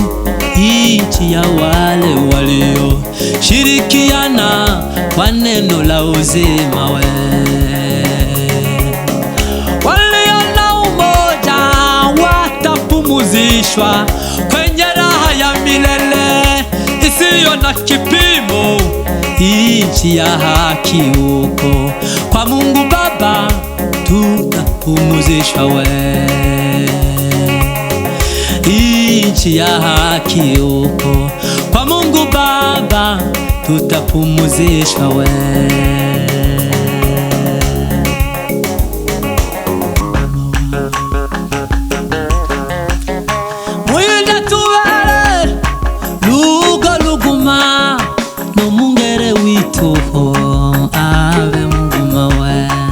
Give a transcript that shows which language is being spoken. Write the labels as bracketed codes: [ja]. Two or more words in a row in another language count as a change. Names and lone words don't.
[sw] Nchi ya wale walio shirikiana kwa neno la uzima we, walio na umoja watapumuzishwa kwenye raha ya milele isiyo na kipimo. Nchi ya haki huko kwa Mungu Baba, tutapumuzishwa we. Nchi ya haki huko kwa Mungu Baba, tutapumuzishwa we. [bez] Mwinda tuwele lugo luguma no mungere wituho ave muguma we.